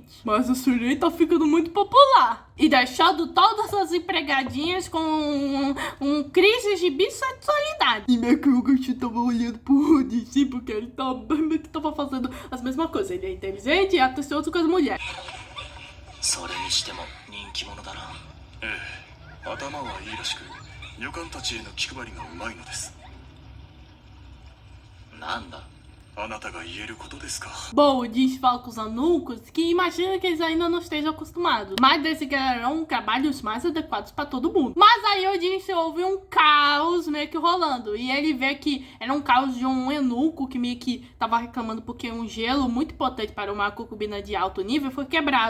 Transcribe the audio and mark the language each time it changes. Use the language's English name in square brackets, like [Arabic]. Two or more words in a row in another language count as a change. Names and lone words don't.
[Portuguese] Mas o Surei tá ficando muito popular, e deixando todas as empregadinhas com um crise de bissexualidade. E meio que o Gachu tava olhando pro DC, porque ele meio que tava fazendo as mesmas coisas. Ele é inteligente e atencioso com as mulheres. [Japanese] それにしても人気者だな。ええ、頭はいいらしく、女官たちへの気配りがうまいのです。なんだ、あなたが言えることですか。 [Portuguese] Bom, o Jinx fala com os eunucos que imagina que eles ainda não estejam acostumados, mas desenvolverão trabalhos mais adequados para todo mundo. Mas aí o Jinx ouve um caos meio que rolando, e ele vê que era um caos de um eunuco que meio que tava reclamando porque um gelo muito potente para uma concubina de alto nível foi quebrado.